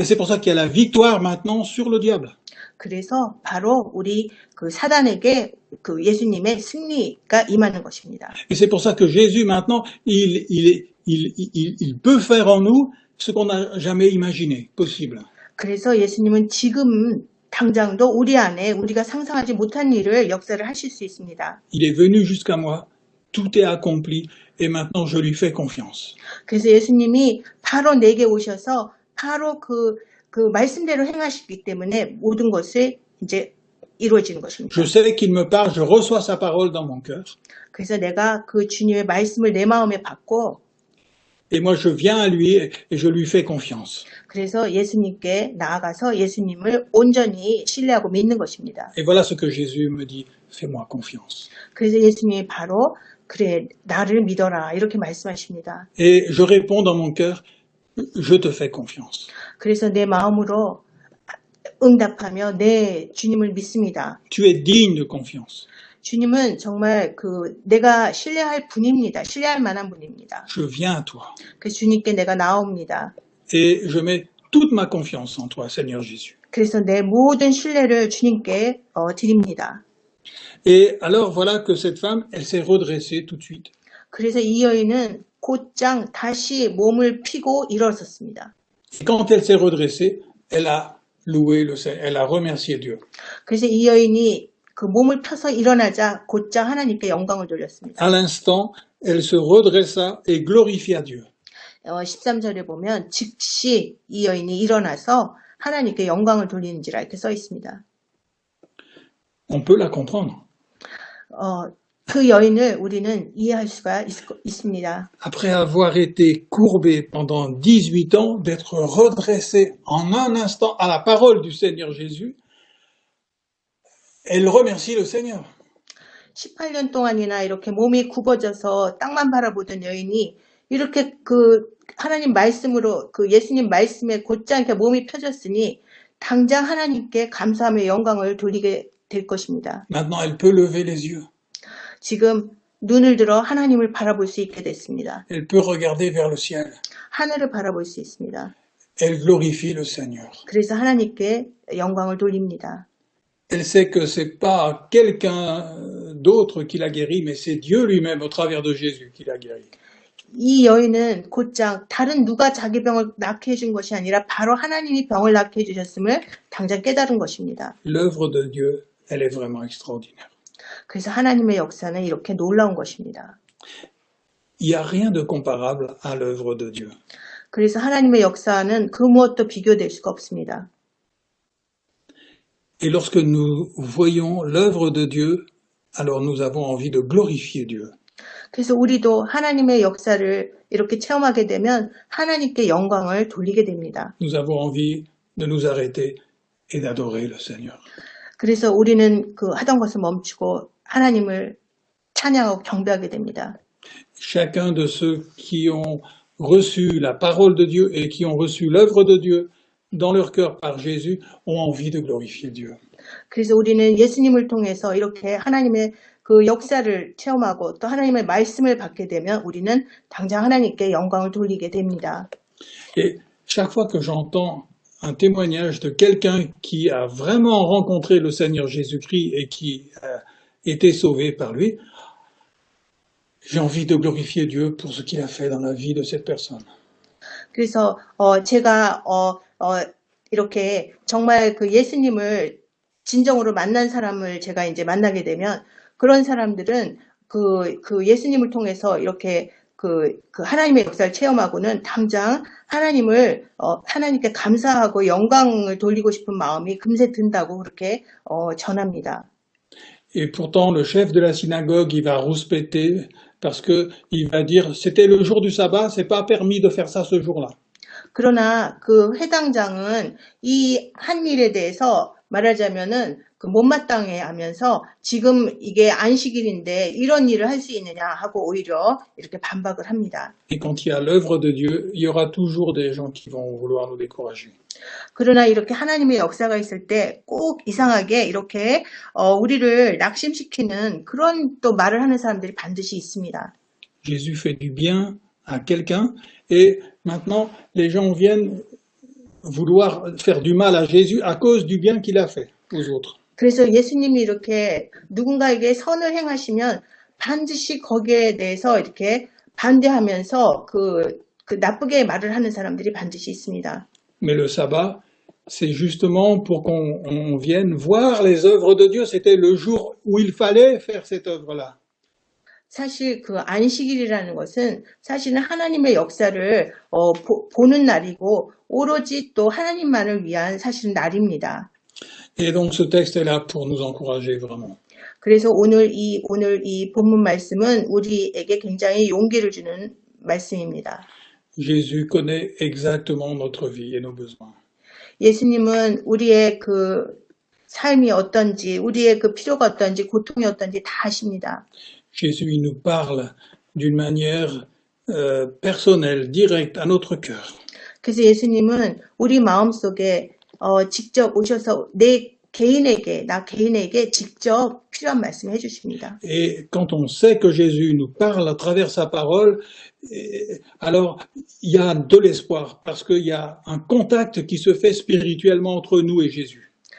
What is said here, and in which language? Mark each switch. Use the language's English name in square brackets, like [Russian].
[French] Et c'est pour ça qu'il y a la victoire maintenant sur le diable. [Korean] 그래서 바로 우리 사단에게 예수님의 승리가 임하는 것입니다. [French] Et c'est pour ça que Jésus maintenant, il peut faire en nous ce qu'on n'a jamais imaginé possible. [Korean] 그래서 예수님은 지금 당장도 우리 안에 우리가 상상하지 못한 일을 역사를 하실 수 있습니다. [French] Il est venu jusqu'à moi, tout est accompli, et maintenant je lui fais confiance. [Korean] 그래서 예수님이 바로 내게 오셔서 바로 그 말씀대로 행하시기 때문에 모든 것을 이제 이루어지는 것입니다. [French] Je sais qu'il me parle, je reçois sa parole dans mon cœur, [Korean] 그래서 내가 그 주님의 말씀을 내 마음에 받고 [French] et moi je viens à lui et je lui fais confiance. [Korean] 그래서 예수님께 나아가서 예수님을 온전히 신뢰하고 믿는 것입니다. [French] Et voilà ce que Jésus me dit, fais-moi confiance. [Korean] 그래서 예수님이 바로 그래 나를 믿어라 이렇게 말씀하십니다. [French] Et je réponds dans mon cœur, je te fais confiance. [Korean] 그래서 내 마음으로 응답하며 내 주님을 믿습니다. [French] Tu es digne de confiance. [Korean] 주님은 정말 내가 신뢰할 분입니다. 신뢰할 만한 분입니다. [French] Je viens à toi. [Korean] 그래서 주님께 내가 나옵니다. [French] Et je mets toute ma confiance en toi, Seigneur Jésus. [Korean] 그래서 내 모든 신뢰를 주님께 드립니다. [French] Et alors voilà que cette femme, elle s'est redressée tout de suite. [Korean] 그래서 이 여인은 곧장 다시 몸을 피고 일어섰습니다. [French] Et quand elle s'est redressée, elle a loué le Seigneur, elle a remercié Dieu. [Korean] 그래서 이 여인이 그 몸을 펴서 일어나자 곧장 하나님께 영광을 돌렸습니다. [French] À l'instant, elle se redressa et glorifia Dieu. [Korean] 13절에 보면 즉시 이 여인이 일어나서 하나님께 영광을 돌리는지라 이렇게 써 있습니다. [French] On peut la comprendre. [Korean] 그 여인을 우리는 이해할 수가 있습니다. [French] Après avoir été courbée pendant 18 ans, d'être redressée en un instant à la parole du Seigneur Jésus, elle remercie le Seigneur. [Korean] 18년 동안이나 이렇게 몸이 굽어져서 땅만 바라보던 여인이 이렇게 그 하나님 말씀으로 그 예수님 말씀에 곧장 이렇게 몸이 펴졌으니 당장 하나님께 감사하며 영광을 돌리게 될 것입니다. [French] Maintenant, elle peut lever les yeux. [Korean] 지금 눈을 들어 하나님을 바라볼 수 있게 됐습니다. [French] Elle peut regarder vers le ciel. [Korean] 하늘을 바라볼 수 있습니다. [French] Elle glorifie le Seigneur. [Korean] 그래서 하나님께 영광을 돌립니다. [French] Elle sait que c'est pas quelqu'un d'autre qui l'a guéri, mais c'est Dieu lui-même au travers de Jésus qui l'a guéri. [Korean] 이 여인은 곧장 다른 누가 자기 병을 낫게 해준 것이 아니라 바로 하나님이 병을 낫게 해주셨음을 당장 깨달은 것입니다. [French] L'œuvre de Dieu, elle est vraiment extraordinaire. [Korean] 그래서 하나님의 역사는 이렇게 놀라운 것입니다. [French] Il n'y a rien de comparable à l'œuvre de Dieu. [Korean] 그래서 하나님의 역사는 그 무엇도 비교될 수가 없습니다. [French] Et lorsque nous voyons l'œuvre de Dieu, alors nous avons envie de glorifier Dieu. [Korean] 그래서 우리도 하나님의 역사를 이렇게 체험하게 되면 하나님께 영광을 돌리게 됩니다. [French] Nous avons envie de nous arrêter et d'adorer le Seigneur. [Korean] 그래서 우리는 그 하던 것을 멈추고 하나님을 찬양하고 경배하게 됩니다. [French] Chacun de ceux qui ont reçu la parole de Dieu et qui ont reçu l'œuvre de Dieu dans leur cœur par Jésus ont envie de glorifier Dieu. [Korean] 그래서 우리는 예수님을 통해서 이렇게 하나님의 그 역사를 체험하고 또 하나님의 말씀을 받게 되면 우리는 당장 하나님께 영광을 돌리게 됩니다. [French] Et chaque fois que j'entends un témoignage de quelqu'un qui a vraiment rencontré le Seigneur Jésus-Christ et qui a été sauvé par lui, j'ai envie de glorifier Dieu pour ce qu'il a fait dans la vie de cette personne. [Korean] 그래서 제가 이렇게 정말 그 예수님을 진정으로 만난 사람을 제가 이제 만나게 되면 그런 사람들은 그 예수님을 통해서 이렇게 그 하나님의 역사를 체험하고는 당장 하나님께 감사하고 영광을 돌리고 싶은 마음이 금세 든다고 그렇게 전합니다. [French] Et pourtant, le chef de la synagogue, il va rouspéter parce que il va dire c'était le jour du sabbat, c'est pas permis de faire ça ce jour-là. [Korean] 그러나 그 회당장은 이 한 일에 대해서 말하자면은 그 못마땅해 하면서 지금 이게 안식일인데 이런 일을 할 수 있느냐 하고 오히려 이렇게 반박을 합니다. [French] Et quand il y a l'œuvre de Dieu, il y aura toujours des gens qui vont vouloir nous décourager. [Korean] 그러나 이렇게 하나님의 역사가 있을 때 꼭 이상하게 이렇게 우리를 낙심시키는 그런 또 말을 하는 사람들이 반드시 있습니다. [French] Jésus fait du bien à quelqu'un et maintenant les gens viennent vouloir faire du mal à Jésus à cause du bien qu'il a fait aux autres. [Korean] 그래서 예수님이 이렇게 누군가에게 선을 행하시면 반드시 거기에 대해서 이렇게 반대하면서 그 나쁘게 말을 하는 사람들이 반드시 있습니다. [French] Mais le sabbat, c'est justement pour qu'on vienne voir les œuvres de Dieu. C'était le jour où il fallait faire cette œuvre-là. [Korean] 사실 그 안식일이라는 것은 사실은 하나님의 역사를 보는 날이고 오로지 또 하나님만을 위한 사실은 날입니다. [French] Et donc ce texte est là pour nous encourager vraiment. [Korean] 그래서 오늘 이 본문 말씀은 우리에게 굉장히 용기를 주는 말씀입니다. [French] Jésus connaît exactement notre vie et nos besoins. [Korean] 예수님은 우리의 그 삶이 어떤지, 우리의 그 필요가 어떤지, 고통이 어떤지 다 아십니다. [French] Jésus il nous parle d'une manière personnelle, directe à notre cœur. [Korean] 그래서 예수님은 우리 마음속에 직접 오셔서 나 개인에게 직접 필요한 말씀을 해주십니다. [French] Et quand on sait que Jésus nous parle à travers sa parole, alors il y a de l'espoir parce qu'il y a un contact qui se fait spirituellement entre nous et Jésus.